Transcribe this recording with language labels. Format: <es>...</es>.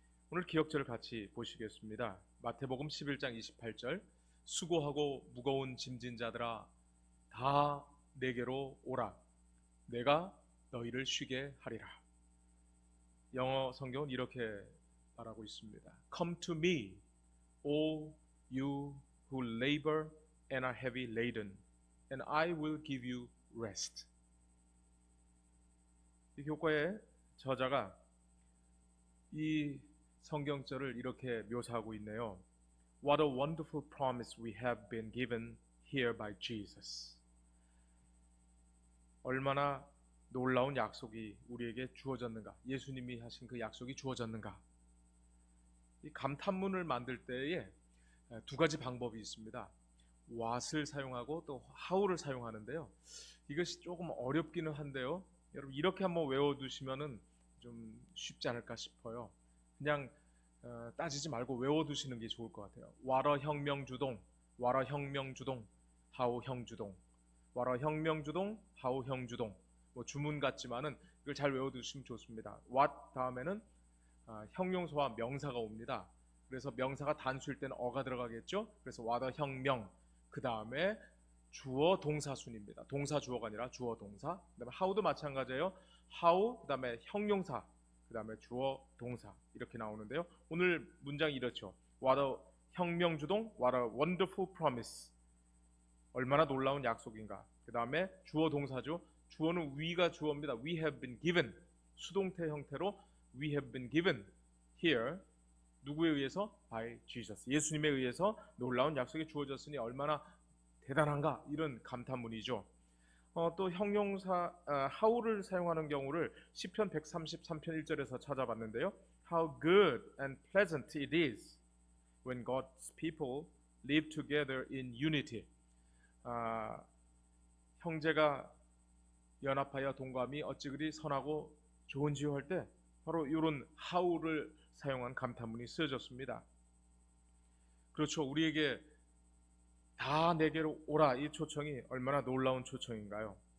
<ko>오늘 기억절을 같이 보시겠습니다. 마태복음 11장 28절, 수고하고 무거운 짐진 자들아 다 내게로 오라, 내가 너희를 쉬게 하리라. 영어 성경은 이렇게 말하고 있습니다.</ko> <en>Come to me, all you who labor and are heavy laden, and I will give you rest.</en> <ko>이 교과의 저자가 이 성경절을 이렇게 묘사하고 있네요.</ko> <en>What a wonderful promise we have been given here by Jesus.</en> <ko>얼마나 놀라운 약속이 우리에게 주어졌는가. 예수님이 하신 그 약속이 주어졌는가. 이 감탄문을 만들 때에 두 가지 방법이 있습니다. what을 사용하고 또 how를 사용하는데요. 이것이 조금 어렵기는 한데요. 여러분 이렇게 한번 외워두시면은 좀 쉽지 않을까 싶어요. 그냥 따지지 말고 외워두시는 게 좋을 것 같아요. 와러 혁명주동, 와러 혁명주동, 하우 형주동, 와러 혁명주동, 하우 형주동. 뭐 주문 같지만은 이걸 잘 외워두시면 좋습니다. what 다음에는 형용사와 명사가 옵니다. 그래서 명사가 단수일 때는 어가 들어가겠죠. 그래서 와더 혁명. 그 다음에 주어 동사순입니다. 동사 주어가 아니라 주어 동사. 그다음에 how도 마찬가지예요. how 그다음에 형용사. 그 다음에 주어, 동사 이렇게 나오는데요. 오늘 문장이 이렇죠.</ko> <en>What a</en> <ko>혁명주동,</ko> <en>what a wonderful promise.</en> <ko>얼마나 놀라운 약속인가. 그 다음에 주어, 동사죠. 주어는 we가 주어입니다.</ko> <en>We have been given.</en> <ko>수동태 형태로</ko> <en>we have been given here.</en> <ko>누구에 의해서?</ko> <en>By Jesus.</en> <ko>예수님에 의해서 놀라운 약속이 주어졌으니 얼마나 대단한가. 이런 감탄문이죠. 또 형용사 how를 사용하는 경우를 시편 133편 1절에서 찾아봤는데요.</ko> <en>How good and pleasant it is when God's people live together in unity.</en> <ko>형제가 연합하여 동감이 어찌 그리 선하고 좋은지요 할 때 바로 이런 how를 사용한 감탄문이 쓰여졌습니다. 그렇죠. 우리에게 다 내게로 오라 이 초청이 얼마나 놀라운 초청인가요?</ko>